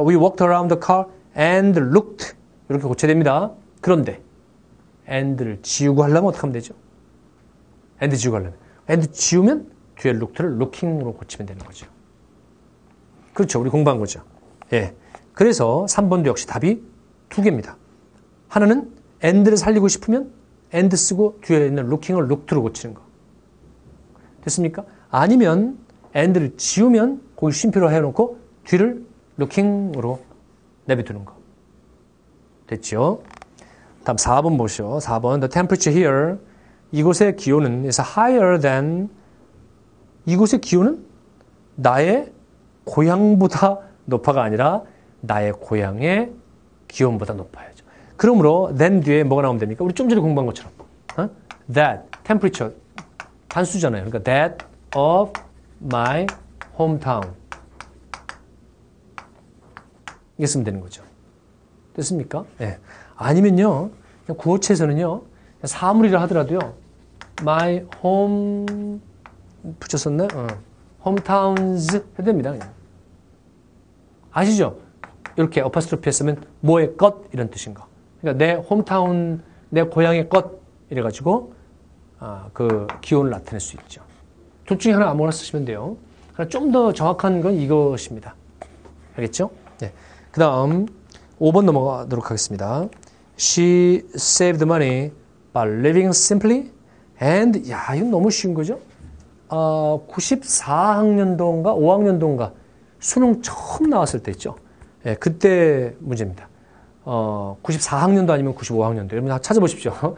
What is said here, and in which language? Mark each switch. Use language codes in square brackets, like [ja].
[en] We walked around the car and looked. [ko] 이렇게 고쳐야 됩니다. 그런데 and를 지우고 하려면 어떻게 하면 되죠? and 지우고 하려면. and 지우면 뒤에 looked를 looking으로 고치면 되는 거죠. 그렇죠. 우리 공부한 거죠. 예. 그래서 3번도 역시 답이 두 개입니다. 하나는 and를 살리고 싶으면 and 쓰고 뒤에 있는 looking을 looked로 고치는 거. 됐습니까? 아니면 and를 지우면 거기 쉼표로 해놓고 뒤를 looking으로 내비두는 거. 됐죠? 다음 4번 보시죠. 4번. [en] The temperature here. [ko] 이곳의 기온은 [en] is higher than. [ko] 이곳의 기온은 나의 고향보다 높아가 아니라 나의 고향의 기온보다 높아야죠. 그러므로 than 뒤에 뭐가 나오면 됩니까? 우리 좀 전에 공부한 것처럼. That temperature 단수잖아요. 그러니까 [en] that of my hometown. [ko] 이게 쓰면 되는 거죠. 됐습니까? 네. 아니면요, 구어체에서는요, 사물이라 하더라도요, my home, 붙였었나? hometowns 해도 됩니다, 그냥. 아시죠? 이렇게 어퍼스트로피 했으면 뭐의 것, 이런 뜻인 거. 그러니까 내 홈타운, 내 고향의 것, 이래가지고, 그 기온을 나타낼 수 있죠. 둘 중에 하나 아무거나 쓰시면 돼요. 좀 더 정확한 건 이것입니다. 알겠죠? 네. 그 다음 5번 넘어가도록 하겠습니다. [en] She saved money by living simply and [ko] 야 이건 너무 쉬운 거죠? 94학년도인가 5학년도인가 수능 처음 나왔을 때 있죠? 예, 그때 문제입니다. 94학년도 아니면 95학년도 여러분 다 찾아보십시오.